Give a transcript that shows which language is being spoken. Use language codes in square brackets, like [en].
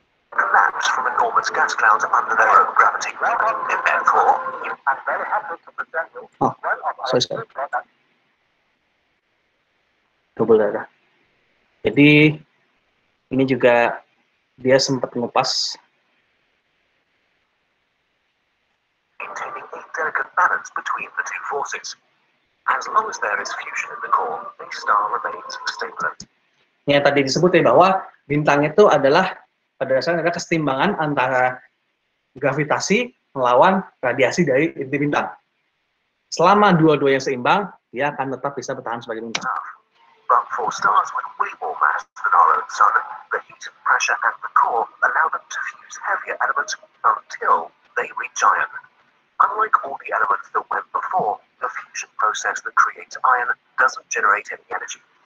[en] Collapse from enormous gas clouds under their own gravity. And therefore, I'm very happy to present you one of our sorry. Double data. [id] Jadi ini juga dia sempat ngupas [en] maintaining a delicate balance between the two forces. As long as there is fusion in the core, the star remains stable. [id] Yang tadi disebut ya bahwa bintang itu adalah pada dasarnya ada kesetimbangan antara gravitasi melawan radiasi dari inti bintang. Selama dua-duanya seimbang, dia akan tetap bisa bertahan sebagai bintang. [en] But for stars with way more mass than our own sun, the heat, pressure, and the core allow them to fuse heavier elements until they reach iron. Unlike all the elements that went before, the fusion process that creates iron doesn't generate any energy.